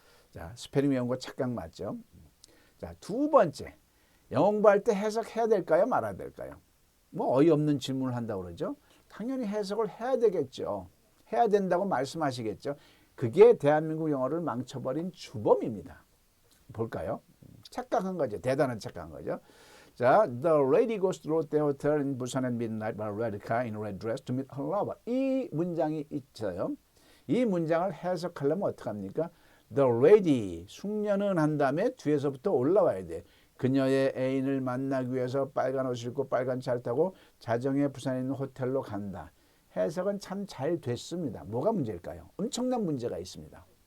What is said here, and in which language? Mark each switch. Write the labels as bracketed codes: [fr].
[ko] 자, 스페링 외운 거 착각 맞죠? 자, 두 번째. 영어 공부할 때 해석해야 될까요? 말아야 될까요? 뭐 어이없는 질문을 한다고 그러죠. 당연히 해석을 해야 되겠죠. 해야 된다고 말씀하시겠죠. 그게 대한민국 영어를 망쳐버린 주범입니다. 볼까요? 착각한 거죠. 대단한 착각한 거죠. [en] 자, the lady goes to Lotte Hotel in Busan at midnight by a red car in a red dress to meet her lover. [ko] 이 문장이 있어요. 이 문장을 해석하려면 어떡합니까? [en] The lady, [ko] 숙녀는 한 다음에 뒤에서부터 올라와야 돼. 그녀의 애인을 만나기 위해서 빨간 옷을 입고 빨간 차를 타고 자정에 부산에 있는 호텔로 간다. 해석은 참 잘 됐습니다. 뭐가 문제일까요? 엄청난 문제가 있습니다.